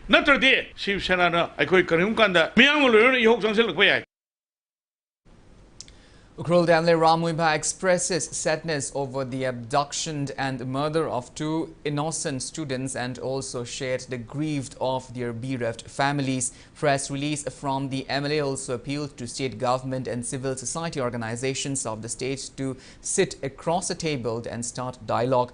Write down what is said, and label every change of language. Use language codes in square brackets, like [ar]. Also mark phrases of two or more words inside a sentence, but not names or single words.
[mni] Natrade, Shiv Sena na, aikoi karim kanda, miyangulun ihok sangsel lakpiyay. [en] Ukhrul Damle Ramuiba expresses sadness over the abduction and murder of two innocent students and also shared the grief of their bereft families. Press release from the MLA also appealed to state government and civil society organizations of the state to sit across a table and start dialogue.